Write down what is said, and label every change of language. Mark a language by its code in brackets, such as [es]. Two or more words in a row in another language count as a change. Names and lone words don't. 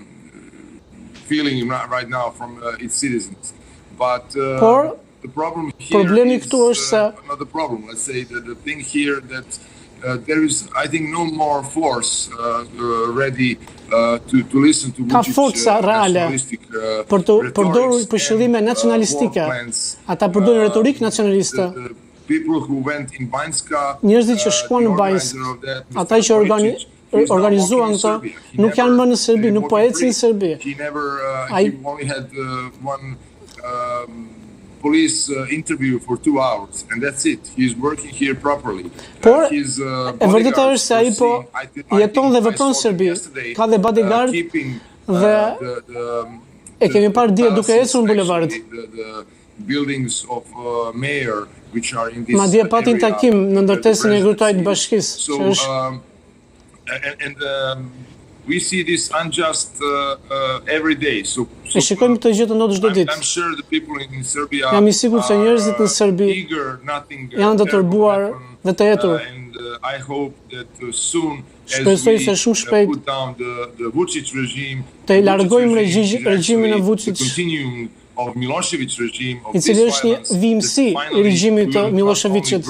[sq] Por problemi këtu është se ka forca reale për të përdorur për qëllime nacionalistike. Ata përdorin retorikë nacionaliste. Njerëzit që shkuan në Banjsk, ata që organizuan këto, nuk janë më në Serbi, nuk po ecin në Serbi. [en] Police interview for 2 hours, and that's it. He's working here properly. [sq] Por, e vërteta është se ai po jeton dhe vepron në Serbi, ka dhe bodyguard dhe e kemi parë dje duke ecur në bulevard. Madje patin takim në ndërtesën e kryetarit të bashkisë, që është [en] we see this unjust every day. [sq] E shikojmë këtë gjë të ndodhur çdo ditë. Jam i sigurt se njerëzit në Serbi janë të turbuar dhe të hetur. Shpresoj se shumë shpejt të largojmë regjimin e Vuçiç, i cili është një vimësi i regjimit të Miloševićit.